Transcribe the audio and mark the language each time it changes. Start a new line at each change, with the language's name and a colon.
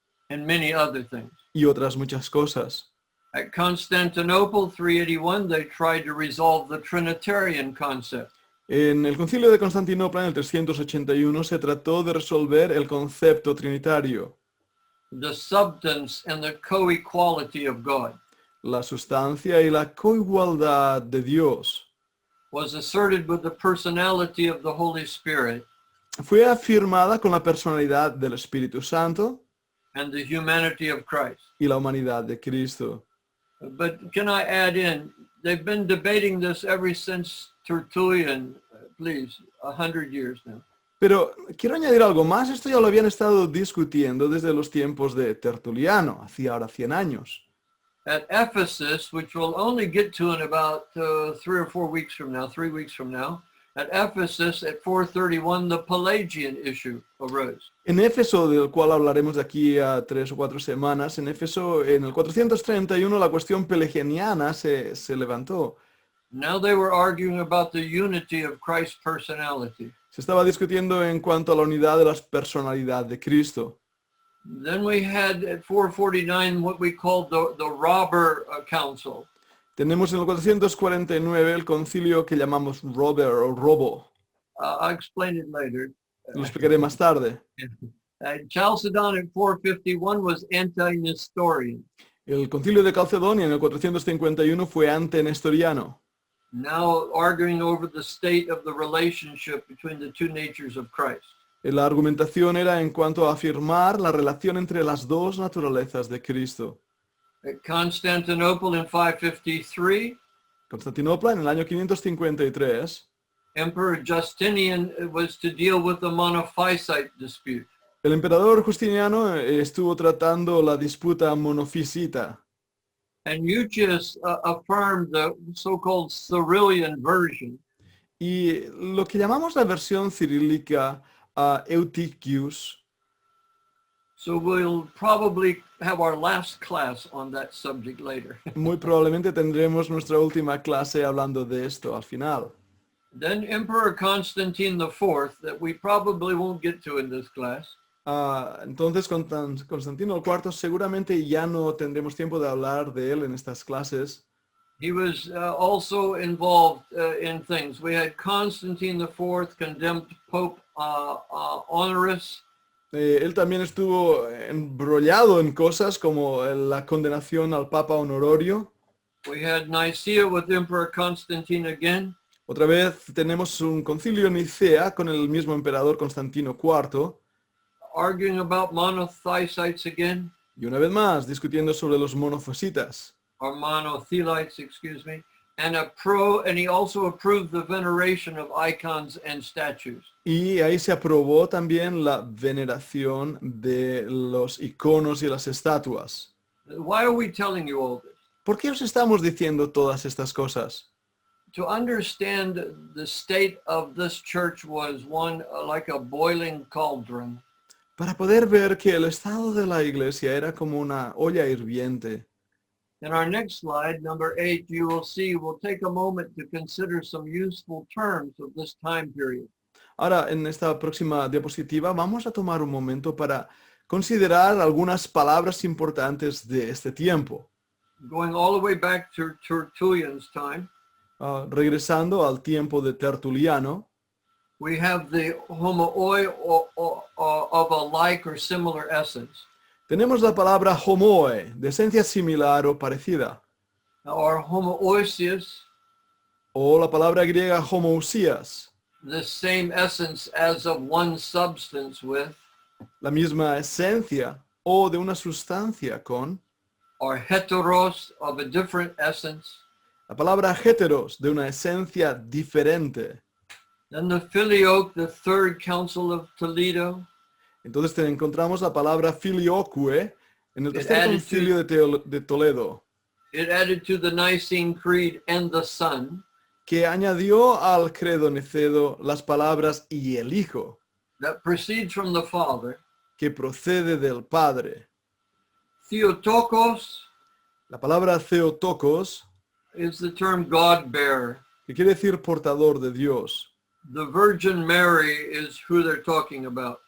English: And many other things.
Spanish: y otras muchas cosas.
English: At Constantinople, 381, they tried to resolve the Trinitarian concept.
Spanish: En el concilio de Constantinopla en el 381 se trató de resolver el concepto trinitario.
English: the substance and the co-equality of God,
Spanish: La sustancia y la coigualdad de Dios
English: was asserted with the personality of the Holy Spirit
Spanish: fue afirmada con la personalidad del Espíritu Santo
English: and the humanity of Christ.
Spanish: y la humanidad de Cristo.
English: But can I add in, they've been debating this ever since Tertullian, please, 100 years now.
Spanish: Pero quiero añadir algo más. Esto ya lo habían estado discutiendo desde los tiempos de Tertuliano, hacía ahora 100 años.
English: At Ephesus, which we'll only get to in about 3 or 4 weeks from now, 3 weeks from now, at Ephesus at 431, the Pelagian issue arose.
Spanish: En Éfeso, del cual hablaremos de aquí a 3 o 4 semanas, en Éfeso, en el 431, la cuestión pelagiana se levantó.
English: Now they were arguing about the unity of Christ's personality.
Spanish: Se estaba discutiendo en cuanto a la unidad de la personalidad de Cristo.
English: Then we had at 449 what we called the Robber Council.
Spanish: Tenemos en el 449 el concilio que llamamos Robber o Robo.
English: I'll explain it later.
Spanish: Lo explicaré más tarde.
English: Chalcedon at 451 was anti-Nestorian.
Spanish: El concilio de Calcedonia en el 451 fue antenestoriano,
English: Now arguing over the state of the relationship between the two natures of Christ.
Spanish: La argumentación era en cuanto a afirmar la relación entre las dos naturalezas de Cristo.
English: At Constantinople in 553,
Spanish: Constantinopla, en el año 553,
English: Emperor Justinian was to deal with the monophysite dispute.
Spanish: el emperador Justiniano estuvo tratando la disputa monofisita.
English: And Eutychus affirmed the so-called Cyrillian version,
Spanish: Y lo que llamamos la versión cirílica Eutychius.
English: so we'll probably have our last class on that subject later.
Spanish: Muy probablemente tendremos nuestra última clase hablando de esto al final.
English: Then Emperor Constantine IV, that we probably won't get to in this class,
Spanish: Entonces Constantino IV seguramente ya no tendremos tiempo de hablar de él en estas clases.
English: he was also involved in things. We had Constantine IV condemned Pope Honorius.
Spanish: Él también estuvo embrollado en cosas como la condenación al Papa Honorio.
English: We had Nicaea with Emperor Constantine again.
Spanish: Otra vez tenemos un concilio Nicea con el mismo emperador Constantino IV.
English: Arguing about monophysites again,
Spanish: Y una vez más discutiendo sobre los monofositas.
English: or monothelites, excuse me, and he also approved the veneration of icons and statues.
Spanish: Y ahí se aprobó también la veneración de los iconos y las estatuas.
English: Why are we telling you all this?
Spanish: ¿Por qué os estamos diciendo todas estas cosas?
English: To understand the state of this church was one like a boiling cauldron.
Spanish: Para poder ver que el estado de la iglesia era como una olla hirviente.
English: In our next slide, number 8, you will see we'll take a moment to consider some useful terms of this time period.
Spanish: Ahora, en esta próxima diapositiva vamos a tomar un momento para considerar algunas palabras importantes de este tiempo.
English: Going all the way back to Tertullian's time,
Spanish: Regresando al tiempo de Tertuliano,
English: we have the homooi of a like or similar essence.
Spanish: tenemos la palabra homoe, de esencia similar o parecida,
English: Or homoousios,
Spanish: o la palabra griega homoousias,
English: the same essence as of one substance with,
Spanish: la misma esencia o de una sustancia con,
English: or heteros of a different essence.
Spanish: la palabra heteros, de una esencia diferente.
English: Then the filioque, the third council of Toledo,
Spanish: Entonces encontramos la palabra filioque en el tercer
English: added
Spanish: concilio de Toledo,
English: it added to the Nicene Creed and the Son,
Spanish: que añadió al credo niceno las palabras y el Hijo,
English: that proceeds from the Father.
Spanish: que procede del Padre.
English: Theotokos
Spanish: La palabra Theotokos,
English: is the term God-bearer.
Spanish: que quiere decir portador de Dios,
English: The Virgin Mary is who they're talking about.